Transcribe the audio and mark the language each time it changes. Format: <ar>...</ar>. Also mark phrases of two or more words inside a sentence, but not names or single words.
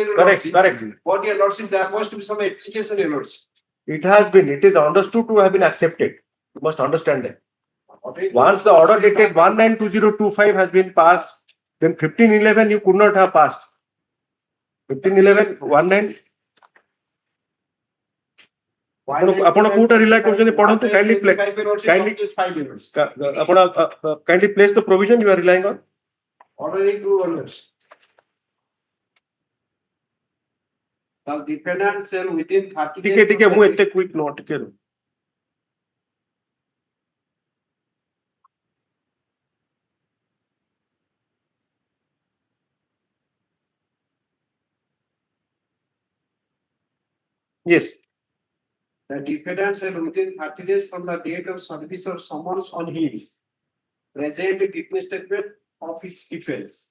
<en>Correct. But your lordship, there must be some application, your lordship. It is understood to have been accepted. You must understand that. Once the order dated 1/9/2025 has been passed, then 15/11 you could not have passed.</en> <or>15/11 19 ଆପଣ କୋଉଟା ରିଲାଇ କରୁଛନ୍ତି ପଢନ୍ତୁ</or> <en>kindly place the provision you are relying on. Order in 2 orders. The defendant shall within 30 days.</en> <hi>ठीक है,</hi> <or>ମୁଁ ଏତେ</or> <en>quick note</en> <or>ଟିକେ Yes.</or> <en>The defendant shall within 30 days from the date of service of summons on him present a witness statement of his defense.</en>